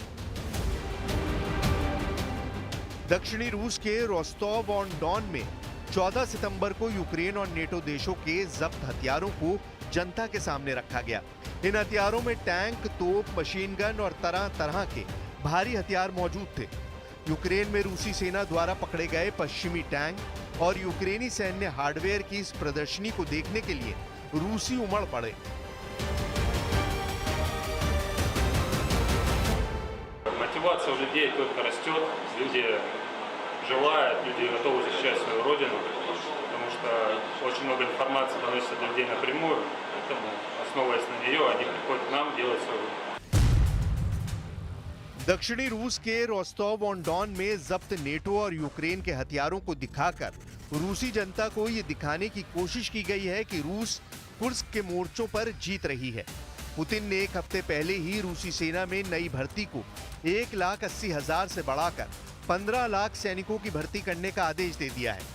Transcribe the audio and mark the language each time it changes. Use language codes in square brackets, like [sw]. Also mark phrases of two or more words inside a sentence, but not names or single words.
[hi] दक्षिणी रूस के रोस्टोव ऑन डॉन में 14 सितंबर को यूक्रेन और नेटो देशों के जब्त हथियारों को जनता के सामने रखा गया। इन हथियारों में टैंक, तोप, मशीन गन और तरह तरह के भारी हथियार मौजूद थे। यूक्रेन में रूसी सेना द्वारा पकड़े गए पश्चिमी टैंक और यूक्रेनी सैन्य हार्डवेयर की इस प्रदर्शनी को देखने के लिए रूसी उमड़ पड़े। [ru] Мотивация у людей только растет, люди желают, люди готовы защищать свою родину, потому что очень много информации доносится до людей напрямую, поэтому, основываясь на нее, они приходят к нам делать свою работу. [hi] दक्षिणी रूस के रोस्टोव ऑन डॉन में जब्त नेटो और यूक्रेन के हथियारों को दिखाकर रूसी जनता को ये दिखाने की कोशिश की गई है कि रूस कुर्स्क के मोर्चों पर जीत रही है। पुतिन ने एक हफ्ते पहले ही रूसी सेना में नई भर्ती को 1,80,000 से बढ़ाकर 15 लाख सैनिकों की भर्ती करने का आदेश दे दिया है।